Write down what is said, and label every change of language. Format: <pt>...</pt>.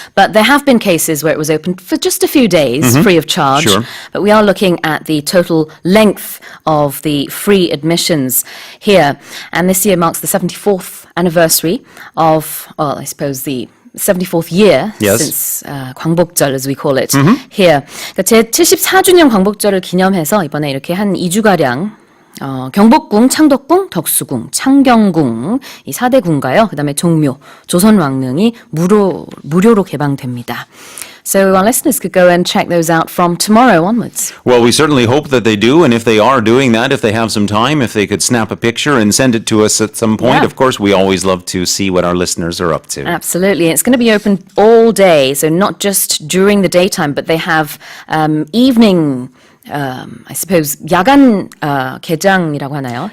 <en>But there have been cases where it was open for just a few days, free of charge. Sure. But we are looking at the total length of the free admissions here. And this year marks the 74th anniversary of, well, I suppose the 74th year since 광복절, as we call it, here.</en> <ko>그러니까 제74주년 광복절을 기념해서 이번에 이렇게 한 2주가량 경복궁, 창덕궁, 덕수궁, 창경궁 이 4대 궁가요. 그다음에 종묘, 조선왕릉이 무료로 개방됩니다.</ko> <en>So our listeners could go and check those out from tomorrow onwards. Well, we certainly hope that they do, and if they are doing that, if they have some time, if they could snap a picture and send it to us at some point, Yeah. of course, we always love to see what our listeners are up to. Absolutely. It's going to be open all day, so not just during the daytime, but they have evening I suppose</en> <ko>야간 개장이라고 하나요?</ko>